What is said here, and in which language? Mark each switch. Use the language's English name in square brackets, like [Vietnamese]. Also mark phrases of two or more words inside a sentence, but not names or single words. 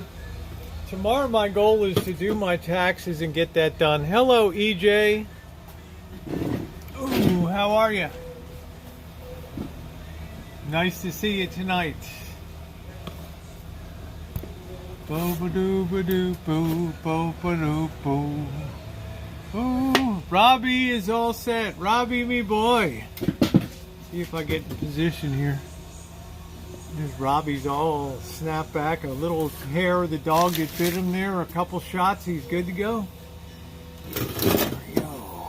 [English] Tomorrow my goal is to do my taxes and get that done. Hello, EJ. Ooh, how are you? Nice to see you tonight. Bo-ba-doo-ba-doo-boo, bo-ba-doo-boo. Ooh, Robbie is all set. Robbie, me boy. See if I get in position here. There's Robbie's all snapped back. A little hair of the dog that bit him there. A couple shots. He's good to go. There we go.